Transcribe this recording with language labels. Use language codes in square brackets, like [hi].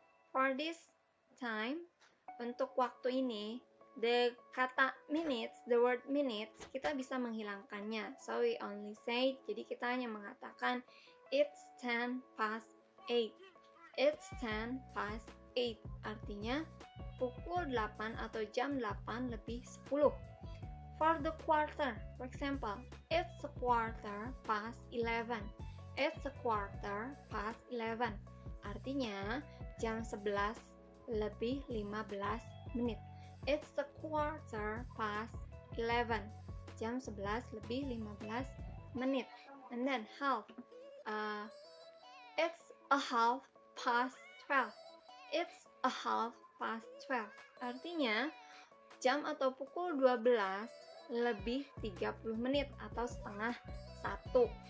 [en] For this time, [id] untuk waktu ini, [en] the kata minutes, the word minutes, [id] kita bisa menghilangkannya. [en] So we only say, [id] jadi kita hanya mengatakan [en] it's 10 past 8. It's 10 past 8. [id] Artinya pukul 8 atau jam 8 lebih 10. [en] For the quarter, for example, it's a quarter past 11. It's a quarter past 11. [id] Artinya jam 11 lebih 15 menit. [en] It's a quarter past 11. [id] Jam 11 lebih 15 menit. [en] And then half. It's a half past 12. It's a half past 12. Artinya [id] jam atau pukul 12 lebih 30 menit atau setengah 1.